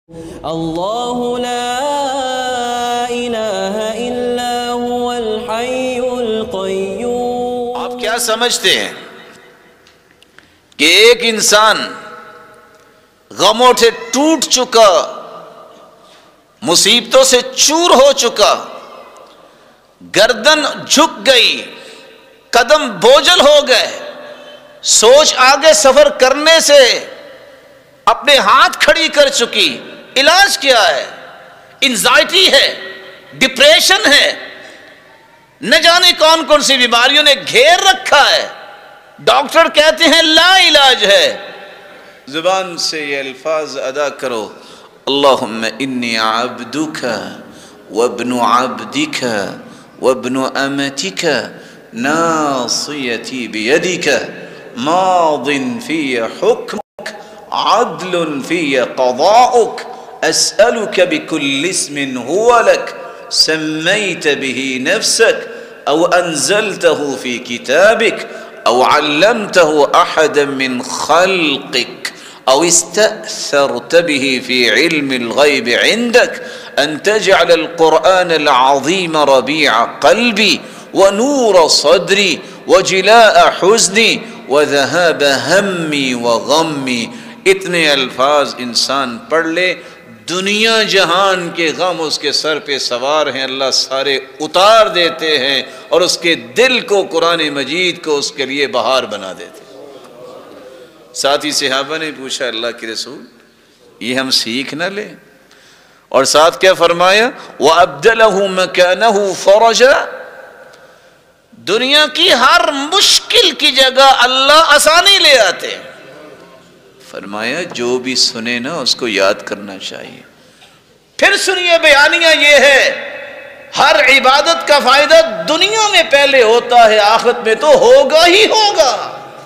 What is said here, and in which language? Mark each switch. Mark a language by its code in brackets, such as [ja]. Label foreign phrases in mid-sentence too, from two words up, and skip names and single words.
[ar] الله لا إله إلا هو الحي القيوم. [hi] आप क्या समझते हैं कि एक इंसान गमों से टूट चुका, मुसीबतों से चूर हो चुका, गर्दन झुक गई, कदम बोझल हो गए, सोच आगे सफर करने से अपने हाथ खड़ी कर चुकी, इलाज क्या है? एंजाइटी है, डिप्रेशन है, न जाने कौन कौन सी बीमारियों ने घेर रखा है। डॉक्टर कहते हैं ला इलाज है। जुबान से ये अल्फाज अदा करो, [ar] اللهم إني عبدك وابن عبدك وابن أمتك ناصيتي بيدك ماض في حكمك عدل في قضاؤك أسألك بكل اسم هو لك سميت به نفسك أو أنزلته في كتابك أو علمته أحدا من خلقك أو استأثرت به في علم الغيب عندك أن تجعل القرآن العظيم ربيع قلبي ونور صدري وجلاء حزني وذهاب همي وغمي. [hi] इतने अल्फाज इंसान पढ़ ले, दुनिया जहान के गम उसके सर पे सवार हैं, अल्लाह सारे उतार देते हैं और उसके दिल को, कुरान मजीद को उसके लिए बहार बना देते हैं। साथी सहाबा ने पूछा, अल्लाह के रसूल ये हम सीख न लें? और साथ क्या फरमाया? [ar] وأبدله مكانه فرجا. [hi] दुनिया की हर मुश्किल की जगह अल्लाह आसानी ले आते हैं। फरमाया जो भी सुने ना उसको याद करना चाहिए। फिर सुनिए बयानिया ये है, हर इबादत का फायदा दुनिया में पहले होता है, आखिरत में तो होगा ही होगा।